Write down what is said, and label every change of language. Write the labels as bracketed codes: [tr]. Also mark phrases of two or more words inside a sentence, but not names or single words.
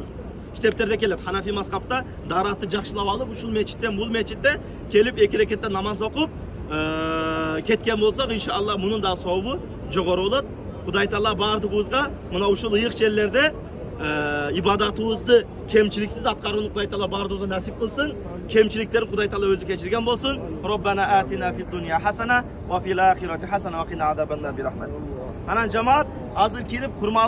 [ky] Китептерде келет, Ханафи мазхабта даратты жакшылап алып, ушул мечиттен бул мечитте келип эки рекеттен намаз окуп кеткен болсок, иншалла мунун да сообу жогору болот. Құдай Таала бардығымызға мына ушул ыйык жерлерде ибадатыбызды кемчиликсиз аткарууну Құдай Таала бардығымызга насип кылсын. Кемчиликтерин Құдай Таала өзү кечирген болсун. [ar] ربنا آتنا في الدنيا حسنة وفي الآخرة حسنة وقنا عذاب النار برحمتك. [ky] Анан жамаат азыр кирип курмал